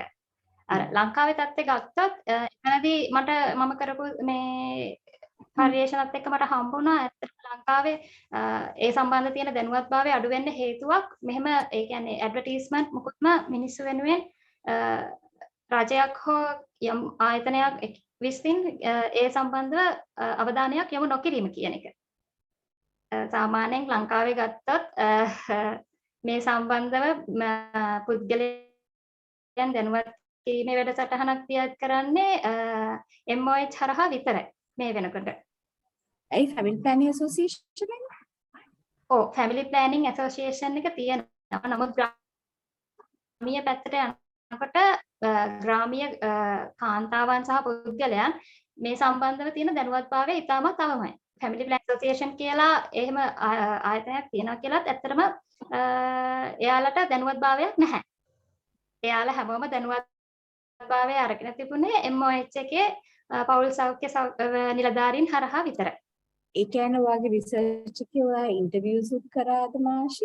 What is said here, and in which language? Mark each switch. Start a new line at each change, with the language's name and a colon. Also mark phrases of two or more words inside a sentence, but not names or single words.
Sinhala: අර ලංකාවේ තත්ත්වය ගත්තොත් එතනදී මම කරපු මේ පරිශ්‍රණත් එක්ක මට හම්බුණා ඇත්තටම ලංකාවේ ඒ සම්බන්ධ තියෙන දැනුවත්භාවය අඩු වෙන්න හේතුවක් මෙහෙම ඒ කියන්නේ ඇඩ්වර්ටයිස්මන්ට් මොකොත්ම මිනිස්සු වෙනුවෙන් රජයක් හෝ යම් ආයතනයක් විසින් ඒ සම්බන්ධව අවධානයක් යොමු නොකිරීම කියන එක. සාමාන්‍යයෙන් ලංකාවේ ගත්තොත් මේ සම්බන්ධව පුද්ගලයන් දැනුවත් කිරීමේ වැඩසටහනක් තියාත් කරන්නේ MOH හරහා විතරයි මේ වෙනකොට. ඇයි
English: family planning association
Sinhala: එක? ඔව්
English: family planning association
Sinhala: එක තියෙනවා. නමුත් ග්‍රාමීය පැත්තට යනකොට ග්‍රාමීය කාන්තාවන් සහ පුද්ගලයන් මේ සම්බන්ධව තියෙන දැනුවත්භාවය ඉතාමත් අවමයි.
English: family planning association
Sinhala: කියලා එහෙම ආයතනයක් තියෙනවා කියලාත් ඇත්තටම එයාලට දැනුවත්භාවයක් නැහැ. එයාලා හැමෝම දැනුවත්භාවය අරගෙන තිබුණේ MOH එකේ පෞල් සෞඛ්‍ය නිලධාරීන් හරහා විතරයි. ඒ කියන්නේ ඔයාගේ රිසර්ච් එකේ ඔයා ඉන්ටර්විව්ස් උත් කරාද මාෂි?